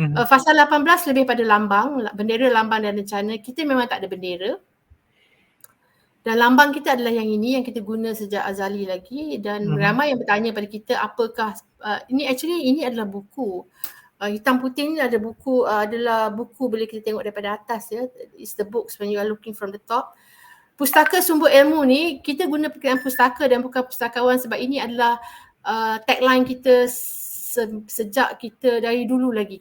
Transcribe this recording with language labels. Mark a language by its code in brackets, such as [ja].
[ms] Fasal 18 lebih pada lambang, bendera, lambang dan rencana. Kita memang tak ada bendera. Dan lambang kita adalah yang ini yang kita guna sejak azali lagi, dan ramai yang bertanya pada kita apakah ini adalah buku. Hitam putih ni adalah buku bila kita tengok daripada atas ya. [en] It's the books when you are looking from the top. [ms] Pustaka Sumber Ilmu ni kita guna perkataan pustaka dan bukan pustakawan sebab ini adalah tagline kita sejak kita dari dulu lagi.